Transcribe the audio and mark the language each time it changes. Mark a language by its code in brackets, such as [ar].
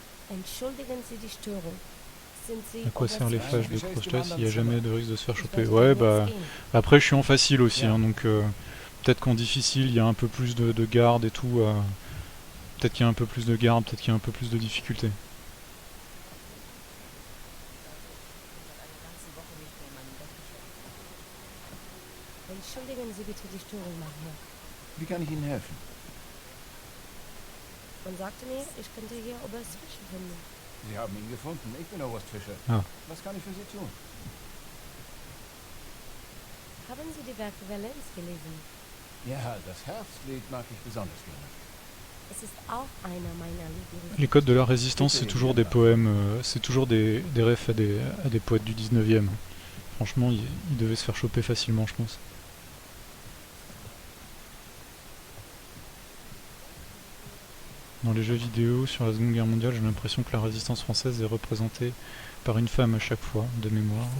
[de] Entschuldigen Sie die Störung. Sind Sie [fr] À quoi servent les flashs de crochet s'il n'y a [de] Zimmer. [fr] jamais de risque de se faire choper? Ouais, bah... Après, je suis en facile aussi, hein, donc... peut-être qu'en difficile, il y a un peu plus de garde et tout. Peut-être qu'il y a un peu plus de garde, peut-être qu'il y a un peu plus de difficulté. [de] Entschuldigen Sie bitte die Störung, Maria. Wie kann ich Ihnen helfen? Man sagte mir, ich könnte hier Oberst Fischer finden. Sie haben ihn gefunden. Ich bin Oberst Fischer. Ah. Was kann ich für Sie tun? Haben Sie die Werke Valenz gelesen? Ja, das Herbstlied mag ich besonders gerne. Es ist auch einer meiner Lieblings. [fr] Les codes de la résistance, c'est toujours des poèmes, c'est toujours des refs à des poètes du 19e. Franchement, il devait se faire choper facilement, je pense. Dans les jeux vidéo sur la Seconde Guerre mondiale, j'ai l'impression que la résistance française est représentée par une femme à chaque fois, de mémoire.